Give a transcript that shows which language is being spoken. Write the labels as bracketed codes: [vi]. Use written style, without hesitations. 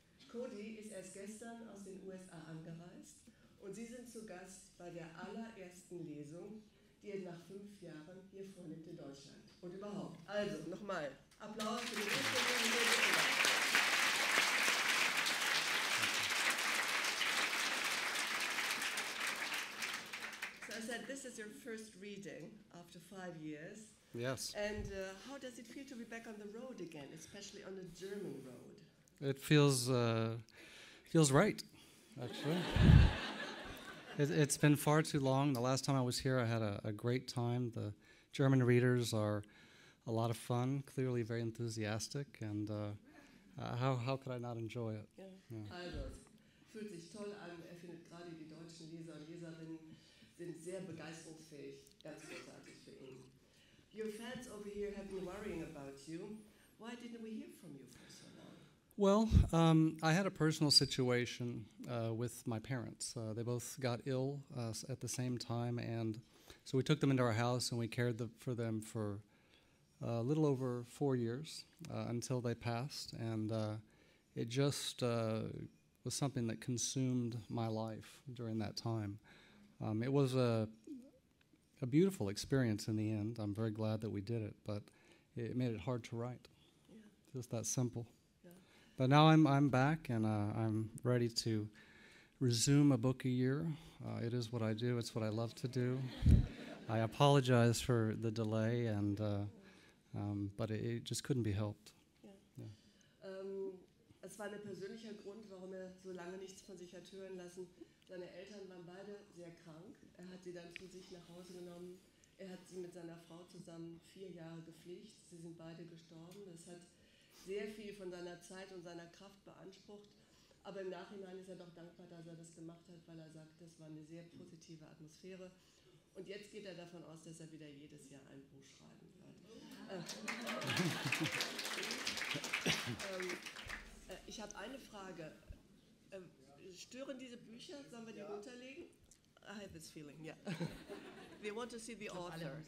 [de] Cody ist erst gestern aus den USA angereist und Sie sind zu Gast bei der allerersten Lesung, die er nach 5 Jahren hier vornimmt in Deutschland. Und überhaupt. Also, nochmal, Applaus für die Lesung. [en] I said, this is your first reading after 5 years. Yes. And how does it feel to be back on the road again, especially on the German road? It feels right, actually. It's been far too long. The last time I was here, I had a great time. The German readers are a lot of fun, clearly very enthusiastic, and how could I not enjoy it? [de] Ja. [en] Yeah. [de] Also, es fühlt sich toll an. Findet gerade die deutschen Leser und Leserinnen sind sehr begeisterungsfähig, ganz großartig für ihn. [en] Your fans over here have been worrying about you. Why didn't we hear from you for so long? Well, I had a personal situation with my parents. They both got ill at the same time, and so we took them into our house and we cared for them for a little over 4 years until they passed, and it just was something that consumed my life during that time. It was a beautiful experience in the end. I'm very glad that we did it, but it made it hard to write. Yeah. Just that simple. Yeah. But now I'm back, and I'm ready to resume a book a year. It is what I do. It's what I love to do. I apologize for the delay, and but it just couldn't be helped. [de] Ja. [en] Yeah. [de] Es war ein persönlicher Grund, warum er so lange nichts von sich hat hören lassen. Seine Eltern waren beide sehr krank. Er hat sie dann zu sich nach Hause genommen. Er hat sie mit seiner Frau zusammen 4 Jahre gepflegt. Sie sind beide gestorben. Das hat sehr viel von seiner Zeit und seiner Kraft beansprucht. Aber im Nachhinein ist er doch dankbar, dass er das gemacht hat, weil er sagt, das war eine sehr positive Atmosphäre. Und jetzt geht er davon aus, dass er wieder jedes Jahr ein Buch schreiben wird. Ich habe eine Frage. Stören diese Bücher? Sollen wir die runterlegen? [en] I have this feeling, yeah. We want to see the author.